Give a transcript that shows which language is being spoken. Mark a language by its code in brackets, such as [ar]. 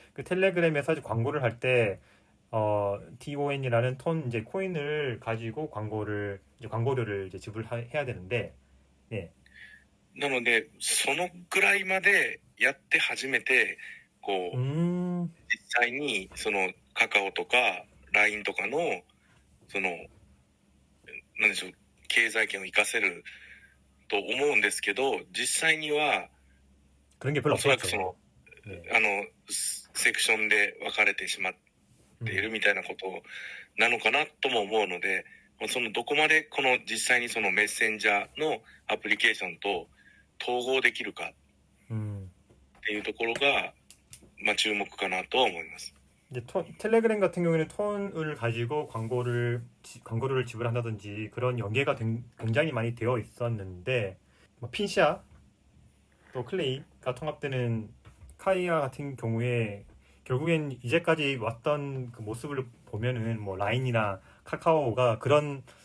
[ko] 그 텔레그램에서 이제 광고를 할 때, TON이라는 톤 이제 코인을 가지고 광고료를 이제 지불해야 되는데, 네. [ja] なので、そのくらいまでやって初めて、こう、実際にカカオとか LINE とかの、なんでしょう、経済圏を活かせると思うんですけど、実際には、 [ko] 그런 게 별로 [ja] おそらく [ko] 없었죠. 네. [ja] セクションで分かれてしまっているみたいなことなのかなとも思うので、どこまでこの実際にメッセンジャーのアプリケーションと統合できるかっていうところが、まあ注目かなとは思います。 [ko] 이제 텔레그램 같은 경우에는 톤을 가지고 광고료를 지불한다든지 그런 연계가 굉장히 많이 되어 있었는데, 뭐 핀시아 또 클레이가 통합되는 카이아 같은 경우에 결국엔 이제까지 왔던 그 모습을 보면은 뭐 라인이나 카카오가 그런